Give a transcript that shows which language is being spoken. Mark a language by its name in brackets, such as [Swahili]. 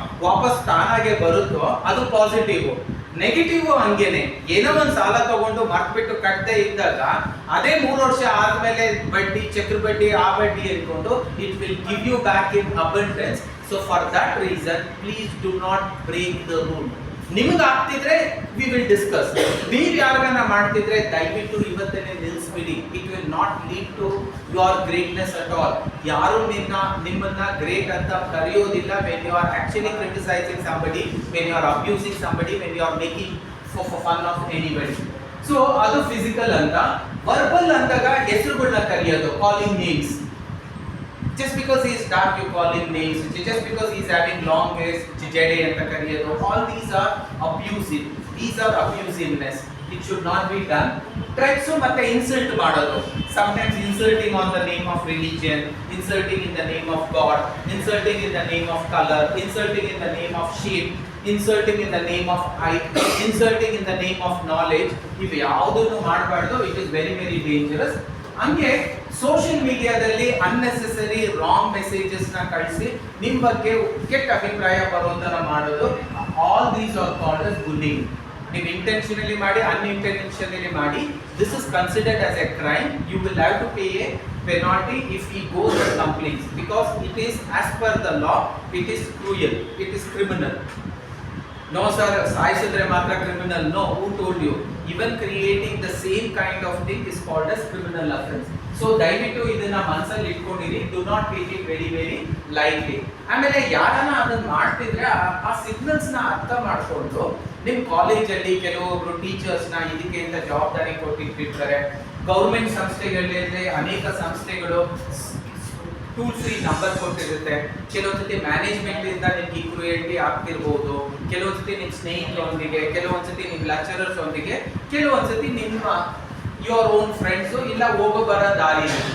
[Kannada] ವಾಪಸ್ ತಾನಾಗೆ ಬರುತ್ತೋ ಅದು ಪಾಸಿಟಿವ್. ನೆಗೆಟಿವ್ ಹಂಗೇನೆ, ಏನೋ ಒಂದು ಸಾಲ ತಗೊಂಡು ಮರ್ತ್ಬಿಟ್ಟು ಕಟ್ಟದೆ ಇದ್ದಾಗ ಅದೇ 3 ವರ್ಷ ಆದ್ಮೇಲೆ ಬಡ್ಡಿ, ಚಕ್ರ ಬಡ್ಡಿ, ಆ ಬಡ್ಡಿ ಅನ್ಕೊಂಡು [English] It will give you back in abundance. So for that reason please do not break the rule. [Kannada] ನಿಮ್ಗೆ ಆಗ್ತಿದ್ರೆ [English] We will discuss. [Kannada] ನೀವು ಯಾರಿಗಾನ ಮಾಡ್ತಿದ್ರೆ ದಯವಿಟ್ಟು ಇವತ್ತೇ ನಿಲ್ಲಿಸ್ಬಿಡಿ. [English] It will not lead to your greatness at all. [Kannada] ಯಾರು ನಿಮ್ಮನ್ನ ಗ್ರೇಟ್ ಅಂತ ಕರೆಯೋದಿಲ್ಲ [English] when you are actually criticizing somebody, when you are abusing somebody, when you are making for fun of anybody. [Kannada] So ಅದು physical ಅಂತ. Verbal ಅಂದಾಗ ಹೆಸರುಗಳನ್ನ ಕರೆಯೋದು, calling names. [English] Just because he is dark you call him names, just because he is having long hairs [Kannada] jede anta kariyodu. [English] All these are abusive. These are abusiveness. It should not be done. Threats matte insult madodu, sometimes insulting on the name of religion, insulting in the name of God, insulting in the name of color, insulting in the name of shape, insulting in the name of height, insulting in the name of knowledge. If [Kannada] yaudunu ಮಾಡಬಾರದು, [English] it is very very dangerous. [Kannada] ಹಂಗೆ social ಮೀಡಿಯಾದಲ್ಲಿ unnecessary wrong messages ನ ಕಳಿಸಿ ನಿಮ್ಮ ಬಗ್ಗೆ ಕೆಟ್ಟ ಅಭಿಪ್ರಾಯ ಬರುವಂತರ ಮಾಡೋದು, [English] All these are called as bullying. [Kannada] ನೀವು ಇಂಟೆನ್ಷನಲಿ ಮಾಡಿ, ಅನ್ಇಂಟೆನ್ಷನಲಿ ಮಾಡಿ, [English] This is considered as a crime. You will have to pay a penalty if he goes and complains, because it is as per the law, it is cruel, it is criminal. No sir, [Kannada] ಸಾಯಿಸಿದ್ರೆ ಮಾತ್ರ [English] criminal. No, who told you? Even creating the same kind of thing is called as criminal offense. [Kannada] So ದಯವಿಟ್ಟು ಇದನ್ನ ಮನಸ್ಸಲ್ಲಿ ಇಟ್ಕೊಂಡಿರಿ. [English] do not take it very very lightly. [Kannada] ಆಮೇಲೆ ಯಾರನ್ನ ಅದನ್ನ ಮಾಡ್ತಿದ್ರೆ ಆ signals ನ ಅರ್ಥ ಮಾಡ್ಕೊಂಡು ನಿಮ್ಮ ಕಾಲೇಜಲ್ಲಿ ಕೆಲವೊಬ್ರು ಟೀಚರ್ಸ್ ನ ಇದಕ್ಕೆ ಅಂತ ಜವಾಬ್ದಾರಿ ಕೊಟ್ಟಿರ್ತಾರೆ. ಗೌರ್ಮೆಂಟ್ ಸಂಸ್ಥೆಗಳಲ್ಲಿ ಅನೇಕ ಸಂಸ್ಥೆಗಳು ಟೂಲ್ ಫ್ರೀ ನಂಬರ್ ಕೊಟ್ಟಿರುತ್ತೆ. ಕೆಲವೊಂದ್ಸತಿ ಮ್ಯಾನೇಜ್ಮೆಂಟ್ ಇಂದ ನಿಮ್ಗೆ ಇಕ್ವಿಟಿ ಆಗ್ತಿರ್ಬೋದು, ಕೆಲವೊಂದ್ಸತಿ ನಿಮ್ಮ ಸ್ನೇಹಿತರೊಂದಿಗೆ, ಕೆಲವೊಂದ್ಸತಿ ನಿಮ್ಮ ಲೆಕ್ಚರರ್ಸ್ ಒಂದಿಗೆ, ಕೆಲವೊಂದ್ಸತಿ ನಿಮ್ಮ [English] your own friends, [Kannada] ಇಲ್ಲ ಹೋಗೋ ಬರೋ ದಾರಿ.